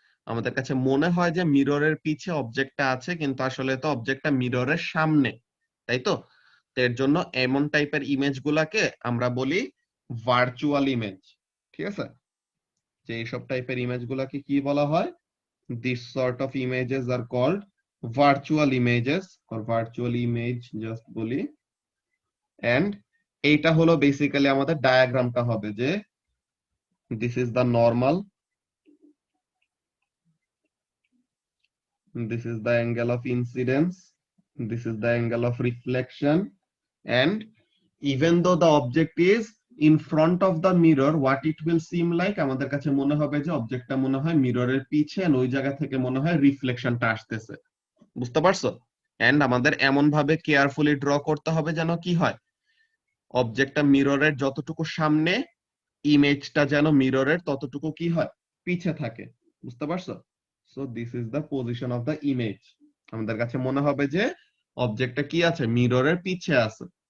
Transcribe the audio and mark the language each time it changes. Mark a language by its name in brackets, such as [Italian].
[Bangla] আমাদের কাছে মনে হয় যে মিররের পিছে অবজেক্টটা আছে, কিন্তু আসলে তো অবজেক্টটা মিররের সামনে, তাই তো? তো এর জন্য এমন টাইপের ইমেজ গুলাকে আমরা বলি ভার্চুয়াল ইমেজ, ঠিক আছে? যে এইসব টাইপের ইমেজ গুলাকে কি বলা হয়? [English] This sort of images are called virtual images or virtual image just [Bangla] বলি। [English] and [Bangla] এইটা হলো বেসিক্যালি আমাদের ডায়াগ্রামটা হবে যে [English] this is the normal, this is the angle of incidence, this is the angle of reflection, and even though the object is in front of the mirror, what it will seem like, [Bangla] আমাদের কাছে মনে হবে যে অবজেক্টটা মনে হয় মিররের পিছে, আর ওই জায়গা থেকে মনে হয় রিফ্লেকশনটা আসতেছে, বুঝতে পারছো? এন্ড আমাদের এমন ভাবে কেয়ারফুলি ড্র করতে হবে যেন কি হয়, অবজেক্টটা মিররের যতটুকু সামনে, ইমেজটা যেন মিররের ততটুকু কি হয়, পিছে থাকে, বুঝতে পারছো? [English] So this is the position of the image. [Bangla] আমাদের কাছে মনে হবে যে অবজেক্টটা কি আছে, মিররের পিছে আছে।